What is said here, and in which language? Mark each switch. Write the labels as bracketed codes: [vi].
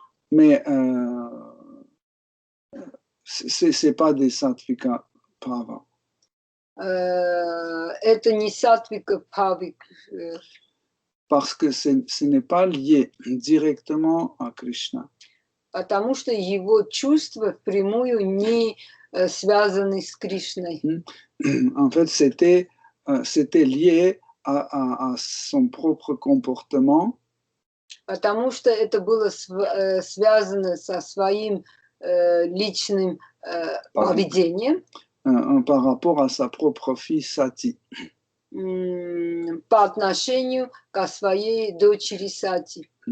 [fr] Mais c'est pas des Sattvika Bhava. [ru] Это не Сатвика Бхави. [fr] Parce que ce n'est pas lié directement à Krishna. [ru] Потому что его чувства впрямую не связаны с Кришной. [fr] En fait, c'était lié à son propre comportement. [ru] Потому что это было связано со своим личным поведением. [fr] Par rapport à sa propre fille Sati. [ru] По отношению к своей дочери Сати.